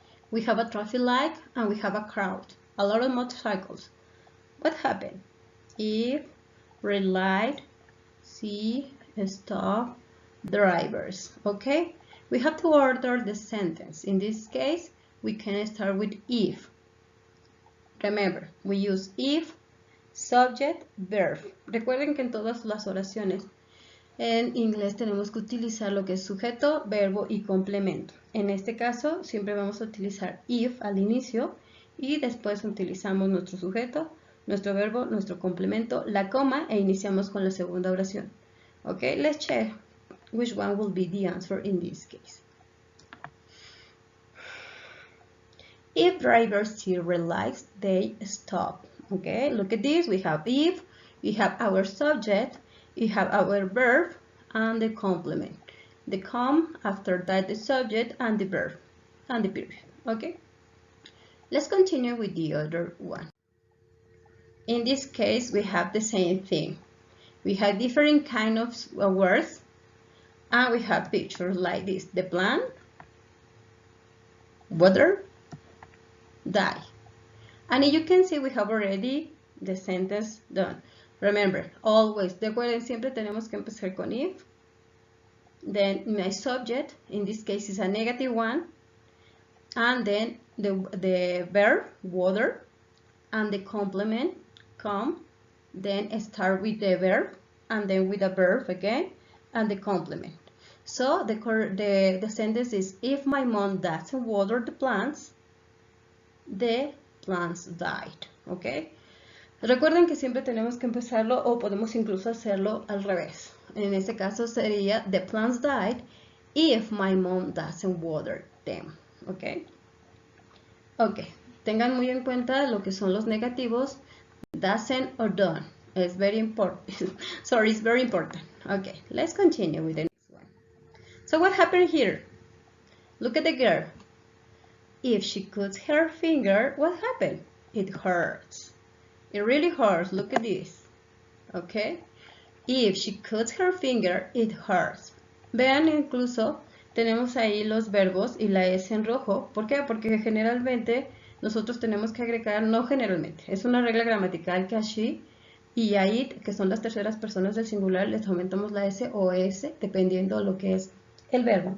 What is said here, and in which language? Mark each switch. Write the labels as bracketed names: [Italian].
[English] We have a traffic light and we have a crowd. A lot of motorcycles. What happened? If, red light, see, stop, drivers, okay? We have to order the sentence. In this case, we can start with if. Remember, we use if, subject, verb. [Spanish] Recuerden que en todas las oraciones en inglés tenemos que utilizar lo que es sujeto, verbo y complemento. En este caso, siempre vamos a utilizar if al inicio y después utilizamos nuestro sujeto, nuestro verbo, nuestro complemento, la coma e iniciamos con la segunda oración. [English] Okay, let's check which one will be the answer in this case. If drivers see red lights, they stop. Okay, look at this. We have if, we have our subject, we have our verb, and the complement. The com, after that the subject, and the verb, and the period. Okay, let's continue with the other one. In this case, we have the same thing. We have different kind of words, and we have pictures like this. The plant, water, die. And you can see we have already the sentence done. Remember, always, [Spanish] recuerden, siempre tenemos que empezar con if. [English] Then my subject, in this case, is a negative one. And then the verb, water, and the complement, come. Then start with the verb, and then with the verb again, and the complement. So the sentence is, if my mom doesn't water the plants, the plants died. ¿Ok? [Spanish] Recuerden que siempre tenemos que empezarlo o podemos incluso hacerlo al revés. En este caso sería, [English] the plants died if my mom doesn't water them. ¿Ok? Ok. [Spanish] Tengan muy en cuenta lo que son los negativos, doesn't or don't. [English] It's very important. Sorry, it's very important. Okay, let's continue with the next one. So what happened here? Look at the girl. If she cuts her finger, what happened? It hurts. It really hurts. Look at this. Okay? If she cuts her finger, it hurts. [Spanish] Vean, incluso tenemos ahí los verbos y la S en rojo. ¿Por qué? Porque generalmente nosotros tenemos que agregar, no generalmente, es una regla gramatical que she y it, que son las terceras personas del singular, les aumentamos la S o S dependiendo de lo que es el verbo.